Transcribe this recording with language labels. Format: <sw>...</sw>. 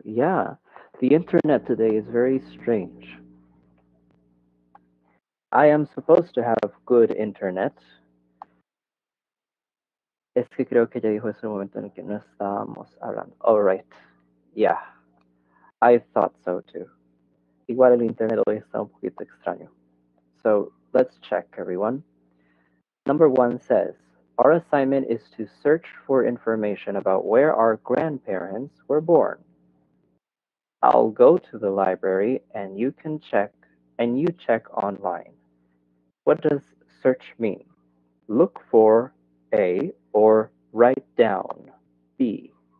<en>Yeah, the internet today is very strange. I am supposed to have good internet.</en> <es>Es que creo que ya dijo ese momento en el que no estábamos hablando.</es> <en>All right. Yeah, I thought so too.</en> <es>Igual el internet hoy está un poquito extraño.</es> <en>So let's check, everyone. Number one says, our assignment is to search for information about where our grandparents were born. I'll go to the library and you check online. What does search mean? Look for A or write down B.</en>